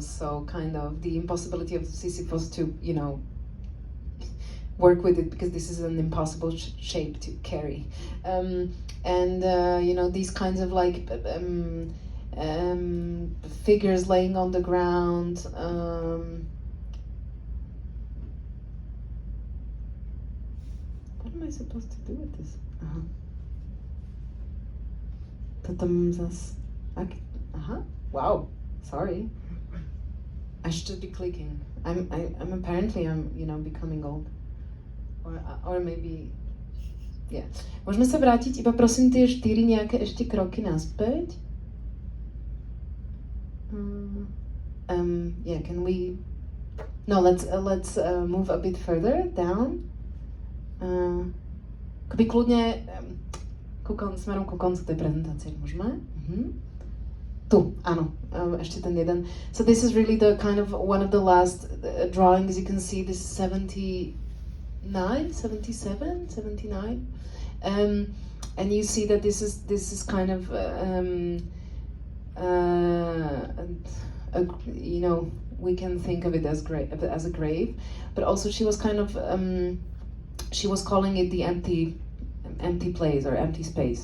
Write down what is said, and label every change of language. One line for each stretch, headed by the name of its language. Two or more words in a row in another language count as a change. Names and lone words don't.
English: So kind of the impossibility of Sisyphos to work with it, because this is an impossible shape to carry, these kinds of like figures laying on the ground. What am I supposed to do with this?
Slovak: To tam zas.
English: Wow. Sorry. I should be clicking. I'm apparently becoming old. Or maybe, yeah.
Slovak: Môžeme sa vrátiť iba prosím tie 4 nejaké ešte kroky naspäť?
English: Yeah, can we? No, let's move a bit further down.
Slovak: Keby kľudne smerom ku koncu tej prezentácie, môžeme? Tu, áno, ešte ten jeden.
English: So this is really the kind of one of the last drawings. You can see this 79, and you see that this is kind of we can think of it as a grave, but also she was kind of she was calling it the empty place or empty space.